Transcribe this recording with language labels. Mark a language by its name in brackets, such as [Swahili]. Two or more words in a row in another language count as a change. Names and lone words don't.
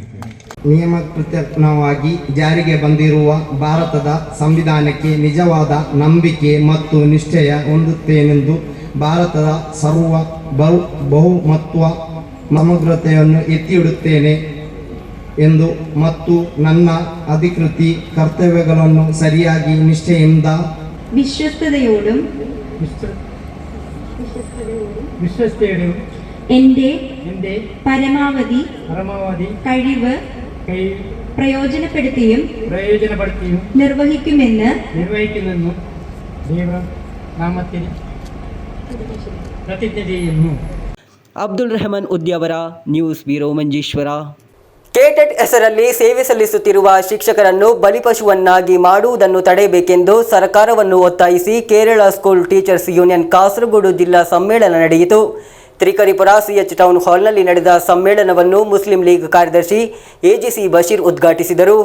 [Kannada] ನಿಯಮಕೃತವಾಗಿ ಜಾರಿಗೆ ಬಂದಿರುವ ಭಾರತದ ಸಂವಿಧಾನಕ್ಕೆ ನಿಜವಾದ ನಂಬಿಕೆ ಮತ್ತು ನಿಶ್ಚಯ ಹೊಂದುತ್ತೇನೆಂದು, ಭಾರತದ ಬಹುಮತ್ವ ಸಮಗ್ರತೆಯನ್ನು ಎತ್ತಿ ಹಿಡುತ್ತೇನೆ ಎಂದು ಮತ್ತು ನನ್ನ ಅಧಿಕೃತ ಕರ್ತವ್ಯಗಳನ್ನು ಸರಿಯಾಗಿ ನಿಷ್ಠೆಯಿಂದ [Malayalam] വിശ്വസ്തയോടും എൻ്റെ പരമാവധി കഴിവ് പ്രയോജനപ്പെടുത്തിയും നിർവഹിക്കുമെന്ന് നാമത്തിൽ പ്രതിജ്ഞ ചെയ്യുന്നു. [Kannada] ಅಬ್ದುಲ್ ರೆಹಮಾನ್ ಉದ್ಯಾವರ, ನ್ಯೂಸ್ ಬ್ಯೂರೋ, ಮಂಜೇಶ್ವರ. ಕೆಟೆಟ್ ಹೆಸರಲ್ಲಿ ಸೇವೆ ಸಲ್ಲಿಸುತ್ತಿರುವ ಶಿಕ್ಷಕರನ್ನು ಬಲಿಪಶುವನ್ನಾಗಿ ಮಾಡುವುದನ್ನು ತಡೆಯಬೇಕೆಂದು ಸರ್ಕಾರವನ್ನು ಒತ್ತಾಯಿಸಿ ಕೇರಳ ಸ್ಕೂಲ್ ಟೀಚರ್ಸ್ ಯೂನಿಯನ್ ಕಾಸರಗೋಡು ಜಿಲ್ಲಾ ಸಮ್ಮೇಳನ ನಡೆಯಿತು. ತ್ರಿಕರಿಪುರ CH ಟೌನ್ ಹಾಲ್ನಲ್ಲಿ ನಡೆದ ಸಮ್ಮೇಳನವನ್ನು ಮುಸ್ಲಿಂ ಲೀಗ್ ಕಾರ್ಯದರ್ಶಿ AGC ಬಶೀರ್ ಉದ್ಘಾಟಿಸಿದರು.